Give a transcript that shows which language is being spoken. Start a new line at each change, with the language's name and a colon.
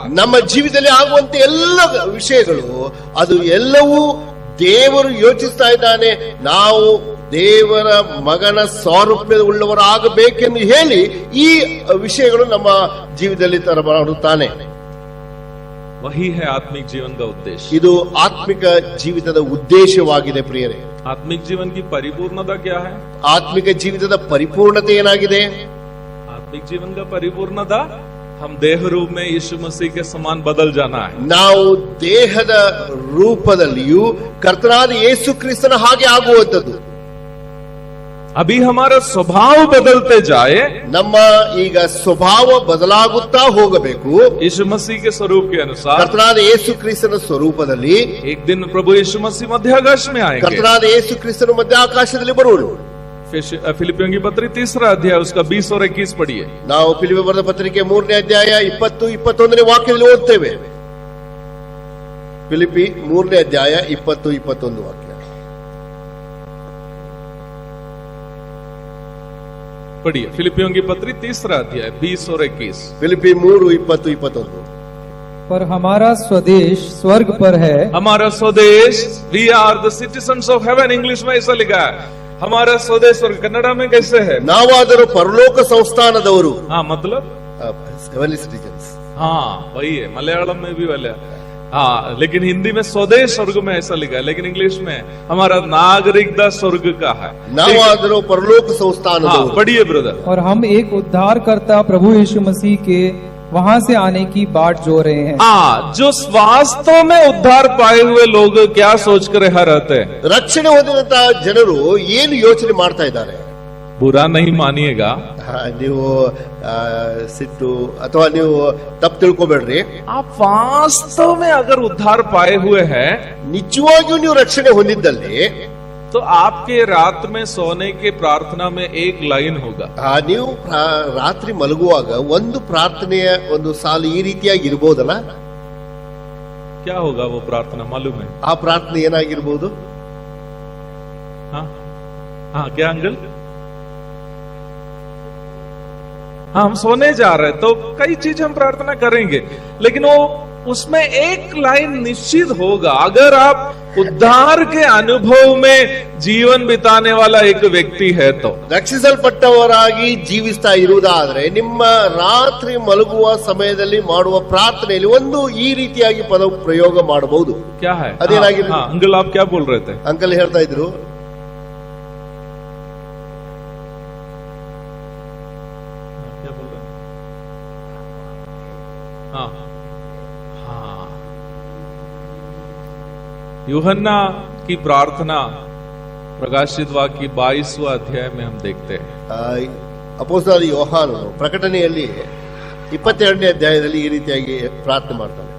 Kannada: ನಮ್ಮ ಜೀವಿತದಲ್ಲಿ ಆಗುವಂತ ಎಲ್ಲ ವಿಷಯಗಳು ಅದು ಎಲ್ಲವೂ ದೇವರು ಯೋಚಿಸ್ತಾ ಇದ್ದಾನೆ, ನಾವು ದೇವರ ಮಗನ ಸಾರೂಪ್ಯದ ಉಳ್ಳವರಾಗಬೇಕೆಂದು ಹೇಳಿ ಈ ವಿಷಯಗಳು ನಮ್ಮ ಜೀವಿತದಲ್ಲಿ ತರಬರುತ್ತಾನೆ.
Hindi: वही है आत्मिक जीवन का उद्देश्य.
Kannada: ಇದು ಆತ್ಮಿಕ ಜೀವಿತದ ಉದ್ದೇಶವಾಗಿದೆ ಪ್ರಿಯರೇ.
Hindi: आत्मिक जीवन की परिपूर्णता क्या है?
Kannada: ಆತ್ಮಿಕ ಜೀವಿತದ ಪರಿಪೂರ್ಣತೆ ಏನಾಗಿದೆ?
Hindi: आत्मिक जीवन का परिपूर्णता हम देह रूप में यीशु मसीह के समान बदल जाना है.
Kannada: ನಾವು ದೇಹದ ರೂಪದಲ್ಲಿಯೂ ಕರ್ತನಾದ ಯೇಸು ಕ್ರಿಸ್ತನ ಹಾಗೆ ಆಗುವಂತದ್ದು.
Hindi: अभी हमारा स्वभाव बदलते जाए,
Kannada: ನಮ್ಮ ಈಗ ಸ್ವಭಾವ ಬದಲಾಗುತ್ತಾ ಹೋಗಬೇಕು.
Hindi: यीशु मसीह के स्वरूप के अनुसार
Kannada: ಕರ್ತನಾದ ಯೇಸು ಕ್ರಿಸ್ತನ ಸ್ವರೂಪದಲ್ಲಿ
Hindi: एक दिन प्रभु यीशु मसीह मध्याकाश में आएंगे.
Kannada: ಕರ್ತನಾದ ಯೇಸು ಕ್ರಿಸ್ತನು ಮಧ್ಯ ಆಕಾಶದಲ್ಲಿ ಬರುವನು.
Hindi: फिलिपियों की पत्री 3 अध्याय उसका 20 और 21 पढ़िए.
Kannada: ನಾವು ಫಿಲಿಪ್ಪಿ ಬರೆದ ಪತ್ರಿಕೆ 3ನೇ ಅಧ್ಯಾಯ 20-21 ವಾಕ್ಯದಲ್ಲಿ ಓದ್ತೇವೆ. ಫಿಲಿಪ್ಪಿ 3ನೇ ಅಧ್ಯಾಯ 20-21 ವಾಕ್ಯ
Hindi: पढ़िए. फिलिपियों की पत्री 3 अध्याय 20 और 21.
Kannada: ಫಿಲಿಪ್ಪಿ 3:20-21
Hindi: पर हमारा स्वदेश स्वर्ग पर है. हमारा स्वदेश,
English: we are the citizens of heaven,
Hindi: English में ऐसा लिखा है. हमारा स्वदेश स्वर्ग, कन्नड़ा में कैसे है?
Kannada: ನಾವಾದರೂ ಪರಲೋಕ ಸಂಸ್ಥಾನದವರು.
Hindi: हाँ मतलब
English: Heavenly citizens.
Hindi: हाँ वही है, मलयालम में भी वाले हाँ, लेकिन हिंदी में स्वदेश स्वर्ग में ऐसा लिखा है, लेकिन इंग्लिश में हमारा नागरिकता स्वर्ग का है।
Kannada: ನಾವಾದರೂ ಪರಲೋಕ ಸಂಸ್ಥಾನ।
Hindi: हाँ, पढ़िए ब्रदर। और हम एक उद्धारकर्ता प्रभु यीशु मसीह के वहां से आने की बाट जो रहे हैं। हाँ, जो वास्तव में उद्धार पाए हुए लोग क्या सोचकर यहाँ रहते हैं?
Kannada: ರಕ್ಷಣೆ ಹೊಂದಿದಂತಹ ಜನರು ಏನು ಯೋಚನೆ ಮಾಡ್ತಾ ಇದ್ದಾರೆ?
Hindi: बुरा नहीं मानिएगा,
Kannada: ನೀವು ಸಿಟ್ಟು ಅಥವಾ ನೀವು ತಪ್ಪು ತಿಳ್ಕೊಬೇಡ್ರಿ.
Hindi: आप वास्तव में अगर उद्धार पाए हुए हैं
Kannada: ನಿಜವಾಗಿಯೂ ನೀವು ರಕ್ಷಣೆ ಹೊಂದಿದ್ದಲ್ಲಿ
Hindi: तो आपके रात में सोने के प्रार्थना में एक लाइन होगा।
Kannada: ನೀವು ರಾತ್ರಿ ಮಲಗುವಾಗ ಒಂದು ಪ್ರಾರ್ಥನೆಯ ಒಂದು ಸಾಲು ಈ ರೀತಿಯಾಗಿ ಇರಬಹುದಲ್ಲ?
Hindi: क्या होगा वो प्रार्थना मालूम है?
Kannada: ಆ ಪ್ರಾರ್ಥನೆ ಏನಾಗಿರ್ಬೋದು?
Hindi: हाँ हाँ, क्या अंकल? हाँ, हम सोने जा रहे हैं तो कई चीज हम प्रार्थना करेंगे, लेकिन वो उसमें एक लाइन निश्चित होगा। अगर आप उद्धार के अनुभव में जीवन बिताने वाला एक व्यक्ति है तो
Kannada: ರಕ್ಷಿಸಲ್ಪಟ್ಟವರಾಗಿ ಜೀವಿಸ್ತಾ ಇರುವುದಾದ್ರೆ ನಿಮ್ಮ ರಾತ್ರಿ ಮಲಗುವ ಸಮಯದಲ್ಲಿ ಮಾಡುವ ಪ್ರಾರ್ಥನೆಯಲ್ಲಿ ಒಂದು ಈ ರೀತಿಯಾಗಿ ಪದ ಪ್ರಯೋಗ ಮಾಡಬಹುದು.
Hindi: क्या है?
Kannada: ಅದೇನಾಗಿರ್ಬೋದು?
Hindi: हाँ, अंकल आप क्या बोल रहे थे?
Kannada: ಅಂಕಲ್ ಹೇಳ್ತಾ ಇದ್ರು
Hindi: क्या बोल रहे हैं? हाँ हाँ, यूहन्ना की प्रार्थना प्रकाशित वाक्य 22वां अध्याय में हम देखते हैं।
Kannada: ಅಪೊಸ್ತಲನಾದ ಯೋಹಾನನು ಪ್ರಕಟಣೆಯಲ್ಲಿ 22ನೇ ಅಧ್ಯಾಯದಲ್ಲಿ ಈ ರೀತಿಯಾಗಿ ಪ್ರಾರ್ಥನೆ ಮಾಡ್ತಾನೆ.